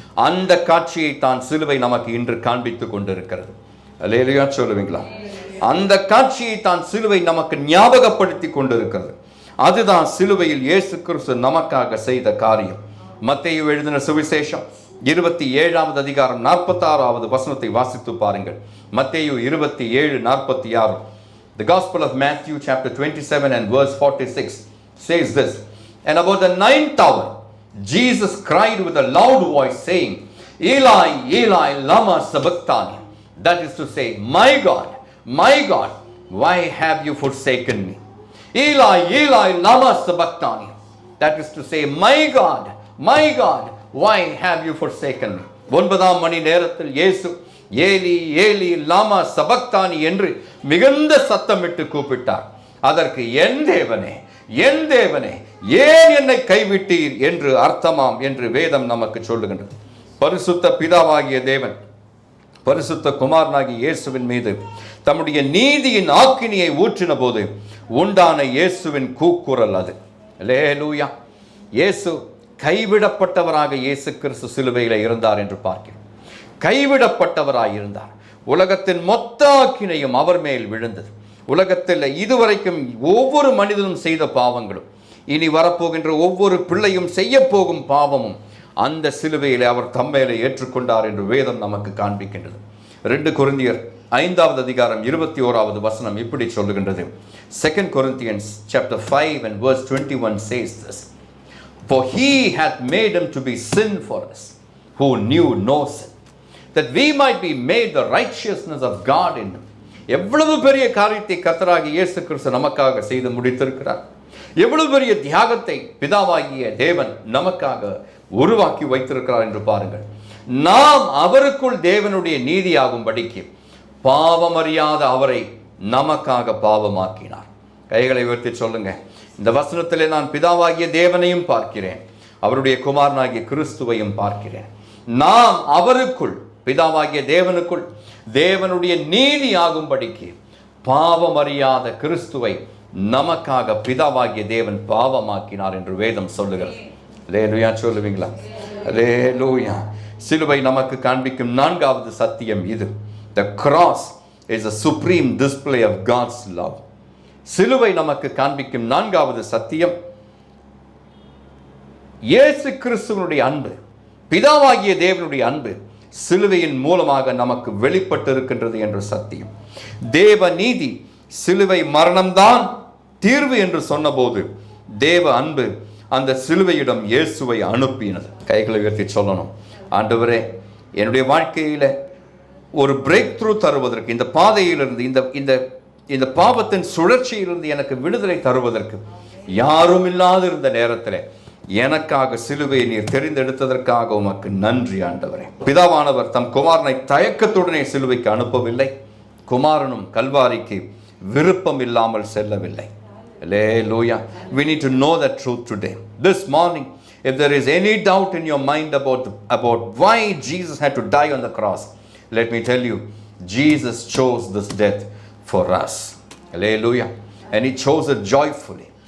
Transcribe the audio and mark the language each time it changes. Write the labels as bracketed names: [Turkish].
[Tamil] அந்த காட்சியை தான் சிலுவை நமக்கு இன்று காண்பித்துக் கொண்டிருக்கிறது. அல்லேலூயா சொல்லுவீங்களா? அந்த காட்சியை தான் சிலுவை நமக்கு ஞாபகப்படுத்தி கொண்டிருக்கிறது. அதுதான் சிலுவையில் இயேசு கிறிஸ்து நமக்காக செய்த காரியம். மத்தேயு எழுதின சுவிசேஷம் 27வது அதிகாரம் 46வது வசனத்தை வாசித்து பாருங்கள். மத்தேயு 27:46. [English] The Gospel of Matthew chapter 27 and verse 46 says this: And about the 9th hour Jesus cried with a loud voice, saying, Eli, Eli, lama sabachthani. That is to say, my God, why have you forsaken me? Eli, Eli, lama sabachthani. That is to say, my God, why have you forsaken me? [Tamil] 9ஆம் மணி நேரத்தில் இயேசு Eli Eli லாமா சபக்தானி என்று மிகுந்த சத்தமிட்டு கூப்பிட்டார். அதற்கு என் தேவனே, என் தேவனே, ஏன் என்னை கைவிட்டீர் என்று அர்த்தமாம் என்று வேதம் நமக்கு சொல்லுகின்றது. பரிசுத்த பிதாவாகிய தேவன் பரிசுத்த குமாரனாகிய இயேசுவின் மீது தம்முடைய நீதியின் ஆக்கினியை ஊற்றின போது உண்டான இயேசுவின் கூக்குரல் அது. அல்லேலூயா. இயேசு கைவிடப்பட்டவராக இயேசு கிறிஸ்து சிலுவையில் இருந்தார் என்று பார்க்கிறோம். கைவிடப்பட்டவராய் இருந்தார். உலகத்தின் மொத்த ஆக்கினையும் அவர் மேல் விழுந்தது. உலகத்தில் இதுவரைக்கும் ஒவ்வொரு மனிதனும் செய்த பாவங்களும், இனி வரப்போகின்ற ஒவ்வொரு பிள்ளையும் செய்ய போகும் பாவமும் அந்த சிலுவையிலே அவர் தம்மேலே ஏற்றுக்கொண்டார் என்று வேதம் நமக்கு காண்பிக்கின்றது. 2 கொரிந்தியர் 5வது அதிகாரம் 21வது வசனம் இப்படி சொல்லுகின்றது. [English] 2 Corinthians chapter 5 and verse 21 says this: For he hath made him to be sin for us, who knew no sin, that we might be made the righteousness of God in him. [Tamil] எவ்வளவு பெரிய காரியத்தை கர்த்தராகிய இயேசு கிறிஸ்து நமக்காக செய்து முடித்திருக்கிறார். எவ்வளவு பெரிய தியாகத்தை பிதாவாகிய தேவன் நமக்காக உருவாக்கி வைத்திருக்கிறார் என்று பாருங்கள். நாம் அவருக்குள் தேவனுடைய நீதியாகும்படிக்கு பாவமறியாத அவரை நமக்காக பாவமாக்கினார். கைகளை உயர்த்தி சொல்லுங்க. இந்த வசனத்திலே நான் பிதாவாகிய தேவனையும் பார்க்கிறேன், அவருடைய குமாரனாகிய கிறிஸ்துவையும் பார்க்கிறேன். நாம் அவருக்குள், பிதாவாகிய தேவனுக்குள் தேவனுடைய நீதி ஆகும்படிக்கு பாவமறியாத கிறிஸ்துவை நமக்காக பிதாவாகிய தேவன் பாவமாக்கினார் என்று வேதம் சொல்லுகிறது. அல்லேலூயா சொல்லுவீங்களா? அல்லேலூயா. சிலுவை நமக்கு காண்பிக்கும் நான்காவது சத்தியம் இது. [English] The cross is a supreme display of God's love. [Tamil] சிலுவை நமக்கு காண்பிக்கும் நான்காவது சத்தியம், இயேசு கிறிஸ்துவனுடைய அன்பு, பிதாவாகிய தேவனுடைய அன்பு சிலுவையின் மூலமாக நமக்கு வெளிப்பட்டிருக்கின்றது என்ற சத்தியம். தேவ நீதி சிலுவை மரணம்தான் தீர்வு என்று சொன்னபோது தேவ அன்பு அந்த சிலுவையிடம் இயேசுவை அனுப்பினது. கைகளை உயர்த்தி சொல்லணும், ஆண்டவரே, என்னுடைய வாழ்க்கையில ஒரு பிரேக் த்ரூ தருவதற்கு, இந்த பாதையிலிருந்து, இந்த பாவத்தின் சுழற்சியிலிருந்து எனக்கு விடுதலை தருவதற்கு யாரும் இல்லாது இருந்த நேரத்தில் எனக்காக சிலுவையை நீர் தெரிந்தெடுத்ததற்காக உமக்கு நன்றி ஆண்டவரே. பிதாவானவர் தம் குமாரனை தயக்கத்துடனே சிலுவைக்கு அனுப்பவில்லை, குமாரனும் கல்வாரிக்கு விருப்பம் இல்லாமல் செல்லவில்லை. [English] Hallelujah. We need to know that truth today. This morning, if there is any doubt in your mind about why Jesus had to die on the cross, let me tell you, Jesus chose this death for us. Hallelujah. And he chose it joyfully.